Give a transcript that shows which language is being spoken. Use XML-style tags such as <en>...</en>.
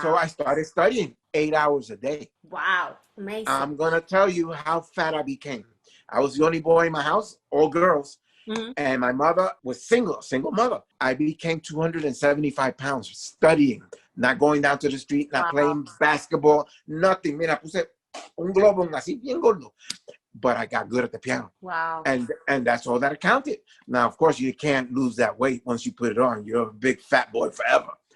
<en>So I started studying 8 hours a day. Wow. Amazing. I'm going to tell you how fat I became. I was the only boy in my house, all girls. Mm-hmm. And my mother was single mother. I became 275 pounds studying, not going down to the street, not playing basketball, nothing.</en> <es>Mira, puse un globo así bien gordo.</es> <en>But I got good at the piano. Wow. And that's all that counted. Now, of course, you can't lose that weight once you put it on. You're a big fat boy forever.</en>